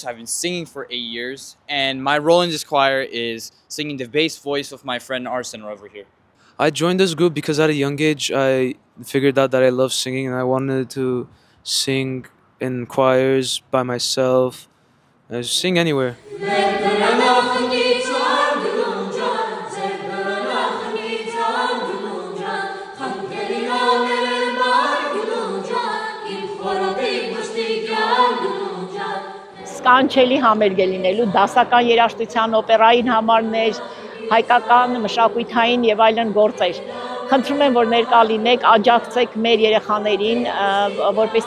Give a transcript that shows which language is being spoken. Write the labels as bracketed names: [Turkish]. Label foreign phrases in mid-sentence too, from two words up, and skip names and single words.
[English] I've been singing for 8 years. And my role in this choir is singing the bass voice of my friend Arsen over here. I joined this group because at a young age, I figured out that I love singing and I wanted to sing in choirs by myself. I just sing anywhere. [Armenian] Կանչելի համերգ է լինելու դասական երաժշտության, օպերային համարներ, հայկական, մշակութային եւ այլն գործեր։ Խնդրում եմ, որ ներկա լինեք, աջակցեք մեր երեխաներին, որպեսզի